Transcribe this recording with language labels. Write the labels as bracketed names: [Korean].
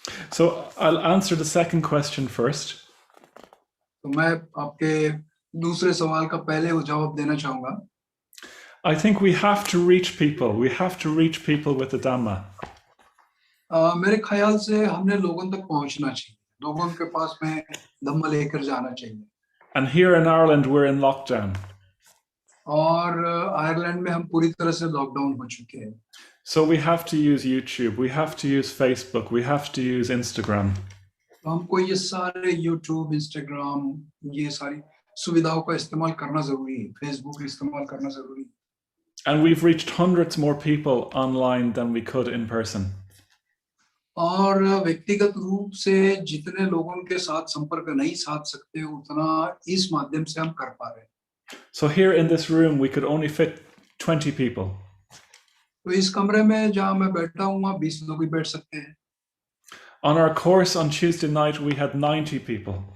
[English] So I'll answer the second question first. [Hindi] तो मैं आपके दूसरे सवाल का पहले वो जवाब देना चाहूँगा. [English] I think we have to reach people. We have to reach people with the Dhamma. [Hindi] मेरे ख्याल से हमने लोगों तक पहुंचना चाहिए, लोगों के पास में धम्म लेकर जाना चाहिए. [English] And here in Ireland, we're in lockdown. [Hindi] और आयरलैंड में हम पूरी तरह से लॉकडाउन हो चुके हैं. [English] So we have to use YouTube, we have to use Facebook, we have to use Instagram. [Hindi] तो हमको ये सारे YouTube, Instagram, ये सारी सुविधाओं का इस्तेमाल करना जरूरी है, Facebook इस्तेमाल करना जरूरी है. [English] And we've reached hundreds more people online than we could in person. [Hindi] और व्यक्तिगत रूप से जितने लोगों के साथ संपर्क नहीं साध सकते उतना इस माध्यम से हम कर पा रहे हैं. [English] So here in this room we could only fit 20 people. [Hindi] तो इस कमरे में जहाँ मैं बैठा हूँ वहाँ 20 लोग ही बैठ सकते हैं. [English] On our course on Tuesday night we had 90 people.